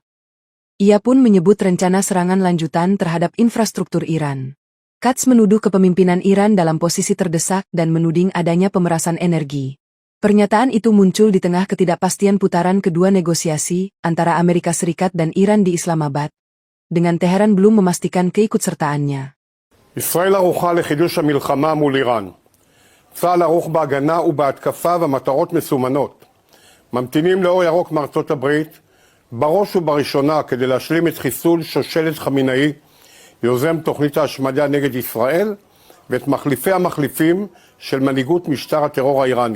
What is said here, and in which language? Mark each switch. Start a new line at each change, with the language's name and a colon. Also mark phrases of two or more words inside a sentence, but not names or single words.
Indonesian: Ia pun menyebut rencana serangan lanjutan terhadap infrastruktur Iran. Katz menuduh kepemimpinan Iran dalam posisi terdesak dan menuding adanya pemerasan energi. Pernyataan itu muncul di tengah ketidakpastian putaran kedua negosiasi antara Amerika Serikat dan Iran di Islamabad, dengan Teheran belum memastikan keikutsertaannya.
Hebrew: ישראל ערוכה לחידוש המלחמה מול איראן. צה"ל ערוך בהגנה ובהתקפה ומטרות מסומנות. ממתינים לאור ירוק מארצות הברית, בראש ובראשונה כדי להשלים את חיסול שושלת חמינאי, יוזם תוכנית ההשמדה נגד ישראל, ואת מחליפי המחליפים של מנהיגות משטר הטרור האיראני.